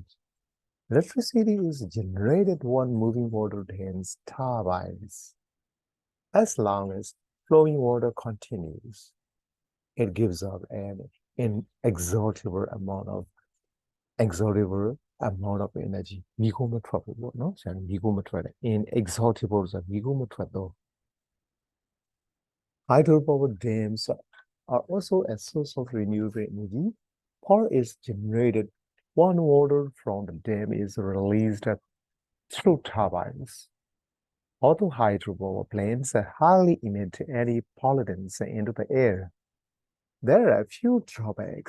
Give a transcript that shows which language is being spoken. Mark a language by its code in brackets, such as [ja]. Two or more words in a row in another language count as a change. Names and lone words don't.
[en] Electricity is generated when moving water turns turbines. As long as flowing water continues, it gives up an inexhaustible amount of energy. [my] မီးခိုးမထွက်ဘူးပေါ့နော်။ဆရာမီးခိုးမထွက်တယ် inexhaustible ဆိုတာမီးခိုးမထွက်တော့ [en] hydropower dams are also a source of renewable energy. Power is generated when water from the dam is released through turbines. Although hydropower plants hardly emit any pollutants into the air, there are a few drawbacks.